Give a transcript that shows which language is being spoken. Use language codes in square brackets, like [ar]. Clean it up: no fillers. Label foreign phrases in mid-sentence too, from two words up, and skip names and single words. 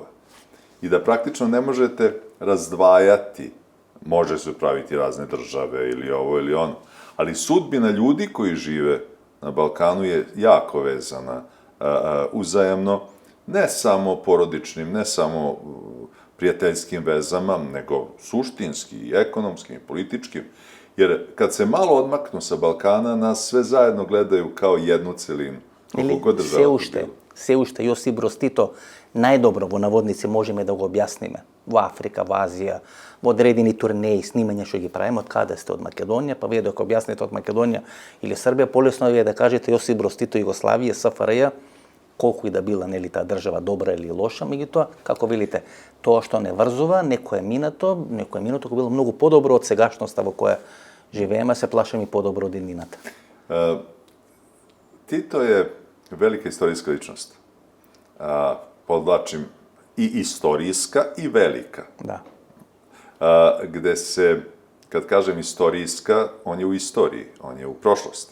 [sr] I da praktično ne možete razdvajati, može se praviti razne države ili ovo ili ono, ali sudbina ljudi koji žive na Balkanu je jako vezana uzajamno, ne samo porodičnim, ne samo prijateljskim vezama, nego suštinski i ekonomskim i političkim, jer kad se malo odmaknu sa Balkana, nas sve zajedno gledaju kao jednu celinu. [mk] Или се уште Јосип Броз Тито најдобро во наводници можеме да го објасниме во Африка, во Азија, во одредени турнеи, снимања што ги правиме, од каде сте од Македонија, па вие дека објасните од Македонија или Србија, полесно е да кажете Јосип Броз Тито, Југославија, СФРЈ, колку и да била нели таа држава добра или лоша, меѓутоа, како велите, тоа што не врзува, некое минато кој било многу подобро од сегашноста во која живееме, се плашам и подобро од иднината. [sr] Tito je velika istorijska ličnost. Podvlačim i istorijska i velika. Da. Gde se, kad kažem istorijska, on je u istoriji, on je u prošlosti.